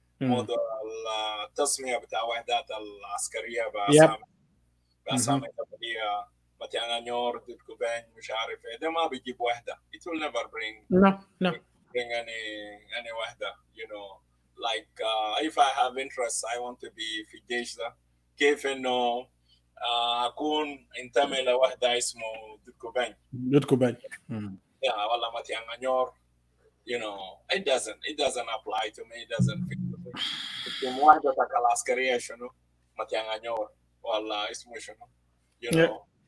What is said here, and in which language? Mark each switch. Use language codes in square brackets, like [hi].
[ar] موضوع التصميم بتاع وحدات العسكرية بأسامي قبلية مثلا نيور ضد كوبين مش عارف ايه ده ما بيجيب وحدة. [en] It will never bring bring any وحدة, you know, like if I have interest I want to be [ar] في الجيش ده كيف انه اكون انتمي لوحدة اسمه ضد كوبين [en] yeah [ar] ولا مثلا نيور, [en] you know, it doesn't apply to me, it doesn't fit to me. [ar] وحدتك العسكرية شنو مثلا نيور ولا اسمه شنو, [en] you know.